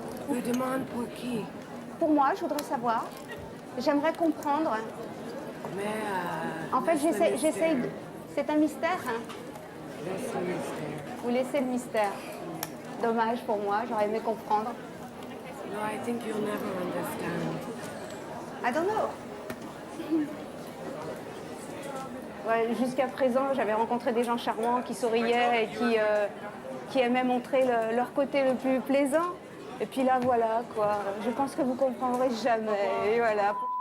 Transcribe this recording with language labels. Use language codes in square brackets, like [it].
[fr] Je demande pour qui? Pour moi, je voudrais savoir. J'aimerais comprendre. Mais En fait, j'essaye de... C'est un mystère, hein? laisse le mystère. Vous laissez le mystère. Dommage pour moi, j'aurais aimé comprendre. [en] No, I think you'll never understand. I don't know. [fr] Ouais, jusqu'à présent, j'avais rencontré des gens charmants qui souriaient et qui aimaient montrer leur côté le plus plaisant. Et puis là, voilà, quoi. Je pense que vous comprendrez jamais. Et voilà.